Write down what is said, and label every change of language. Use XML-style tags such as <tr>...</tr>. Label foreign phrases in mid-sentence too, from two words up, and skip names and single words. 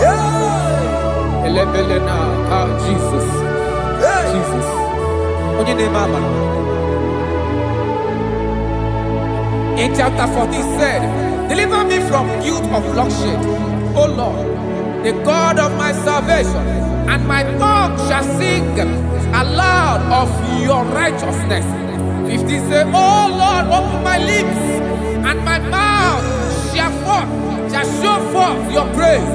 <ig>Elebelena ka Jesus. Jesus. Onye na-eme amara.</ig> <en>In chapter 14 said, deliver me from guilt of bloodshed, O Lord, the God of my salvation, and my tongue shall sing aloud of your righteousness. 15 say, oh Lord, open my lips, and my mouth shall show forth your praise.</en>